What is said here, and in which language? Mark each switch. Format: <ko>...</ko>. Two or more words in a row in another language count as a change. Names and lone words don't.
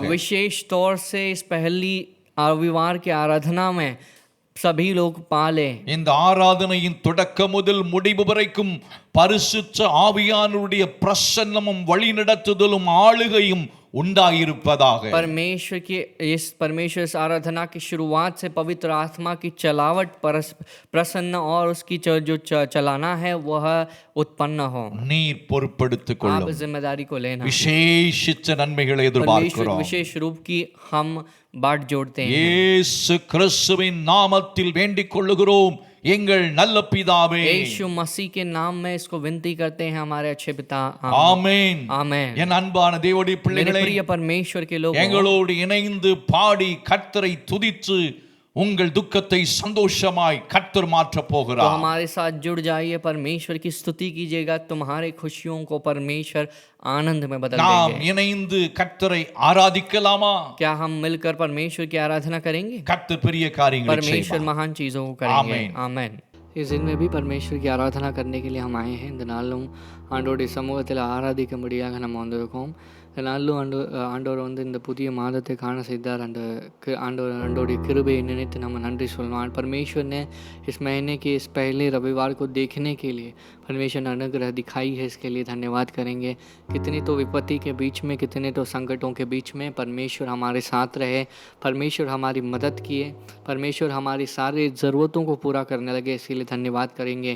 <hi>विशेष तौर से इस पहली रविवार की आराधना में सभी लोग पाले.</hi> <ta>இந்த ஆராதனையின் தொடக்கம் முதல் முடிவு வரைக்கும் பரிசுத்த ஆவியானவருடைய பிரசன்னமும் வழிநடத்துதலும் ஆளுகையும் உண்டாயிருப்பதாக.</ta> <hi>परमेश्वर की इस आराधना की शुरुआत से पवित्र आत्मा की चलावट, प्रसन्न और उसकी जो चलाना है वह उत्पन्न हो.</hi> <ta>நீர் பொறுப்படுத்திக்</ta> <hi>आप</hi> <ta>கொள்ளும்.</ta> <hi>जिम्मेदारी को लेना.</hi> <ta>விசேஷித்த நன்மைகளை</ta> <hi>परमेश्वर</hi> <ta>எதிர்பார்க்கிறோம்.</ta> <hi>विशेष रूप की हम बाट जोड़ते हैं.</hi> <ta>இயேசு கிறிஸ்துவின் நாமத்தில் வேண்டிக் கொள்ளுகிறோம் எங்கள் நல்ல பிதாவே.</ta> <hi>यीशु मसीह के नाम में इसको विनती करते हैं, हमारे अच्छे पिता.</hi> <ta>ஆமென்.</ta> <hi>आमेन.</hi> <ta>என் அன்பான தேவனுடைய</ta> <hi>मेरे</hi> <ta>பிள்ளைகளே,</ta> <hi>प्रिय परमेश्वर के लोग,</hi> <ta>எங்களோடு இணைந்து பாடி கர்த்தரை துதித்து உங்கள் துக்கத்தை சந்தோஷமாய் கர்த்தர் மாற்ற</ta> <hi>तो</hi> <ta>போகிறார்.</ta> <hi>हमारे साथ जुड़ जाइए, परमेश्वर की स्तुति कीजिएगा. तुम्हारे खुशियों को परमेश्वर आनंद में बदल</hi> <ta>நாம்</ta> <hi>देंगे.</hi> <ta>இணைந்து கர்த்தரை ஆராதிக்கலாமா?</ta> <hi>क्या हम मिलकर परमेश्वर की आराधना करेंगे?</hi> <ta>கர்த்தர் பெரிய காரியங்களை</ta> <hi>परमेश्वर</hi> <ta>செய்வார்.</ta> <hi>महान चीजों को करेंगे. आमेन. आमेन. इस दिन में भी परमेश्वर की आराधना करने के लिए हम आए हैं.</hi> <ta>இந்த நாளும் ஆண்டவருடைய சமூகத்தில் ஆராதிக்கும்படியாக நம்ம வந்திருக்கோம். இந்த நாளிலும் ஆண்டவர் வந்து இந்த புதிய மாதத்தை காண செய்தார். ஆண்டவருடைய கிருபையை निमित्त நம்ம நன்றி சொல்லணும்.</ta> <hi>परमेश्वर ने इस महीने के इस पहले रविवार को देखने के लिए परमेश्वर ने अनुग्रह दिखाई है, इसके लिए धन्यवाद करेंगे. कितनी तो विपत्ति के बीच में, कितने तो संकटों के बीच में परमेश्वर हमारे साथ रहे, परमेश्वर हमारी मदद किए, परमेश्वर हमारी सारी ज़रूरतों को पूरा करने लगे, इसीलिए धन्यवाद करेंगे.</hi>